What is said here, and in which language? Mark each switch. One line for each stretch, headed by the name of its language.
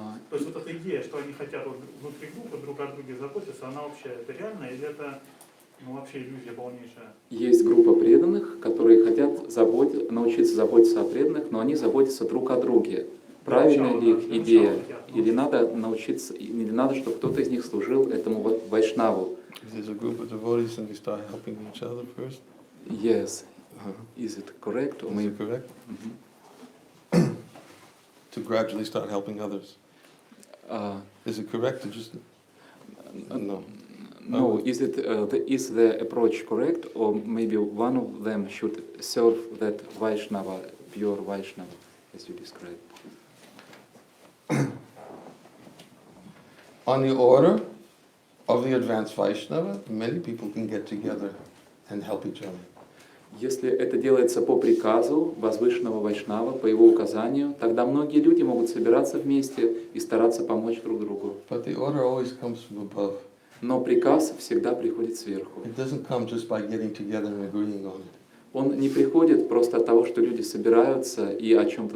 Russian: То есть вот эта идея, что они хотят вот внутри группы друг о друге заботиться, она вообще это реально или это вообще иллюзия полнейшая? Есть группа преданных, которые хотят научиться заботиться о преданных, но они заботятся друг о друге. Правильная ли их идея? Или надо научиться, или надо, чтобы кто-то из них служил этому вайшнаву?
English: There's a group of devotees and they start helping each other first. Yes. Is it correct? Or Is maybe... it correct? To gradually start helping others. Is it correct to just... No. No, is the approach correct, or maybe one of them should serve that Vaishnava, pure Vaishnava, as you described? On the order of the advanced Vaishnava, many people can get together and help each other.
Russian: Если это делается по приказу возвышенного Вайшнава, по его указанию, тогда многие люди могут собираться вместе и стараться помочь друг другу.
English: But the order always comes from above.
Russian: Но приказ всегда приходит сверху.
English: It doesn't come just by getting together and agreeing on it.
Russian: Он не приходит просто от того, что люди собираются и о чем-то